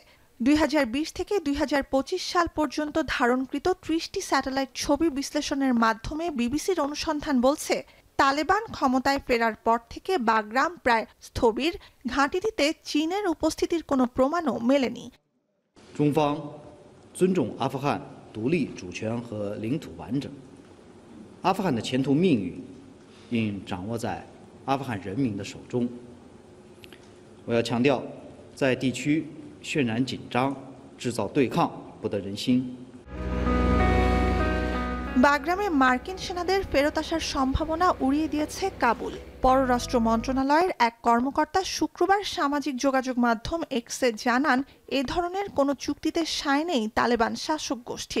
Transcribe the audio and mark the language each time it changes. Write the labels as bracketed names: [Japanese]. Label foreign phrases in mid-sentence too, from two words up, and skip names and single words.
[Bangla] 2020 থেকে 2025 সাল পর্যন্ত ধারণকৃত 30টি স্যাটেলাইট ছবি বিশ্লেষণের মাধ্যমে বিবিসির অনুসন্ধান বলছে, তালেবান ক্ষমতায় ফেরার পর থেকে বাগরাম প্রায় স্থবির, ঘাঁটিটিতে চীনের উপস্থিতির কোনো প্রমাণও মেলেনি। [Chinese] 中方尊重阿富汗独立主权和领土完整，阿富汗的前途命运应掌握在阿富汗人民的手中。我要强调，在地区渲染紧张、制造对抗，不得人心。 [Bangla] বাগরামে মার্কিন সেনাদের ফেরত আসার সম্ভাবনা উড়িয়ে দিয়েছে কাবুল। পররাষ্ট্র মন্ত্রণালয়ের এক কর্মকর্তা শুক্রবার সামাজিক যোগাযোগ মাধ্যম এক্সে জানান, এ ধরনের কোনো চুক্তিতে সায় নেই তালেবান শাসক গোষ্ঠীর।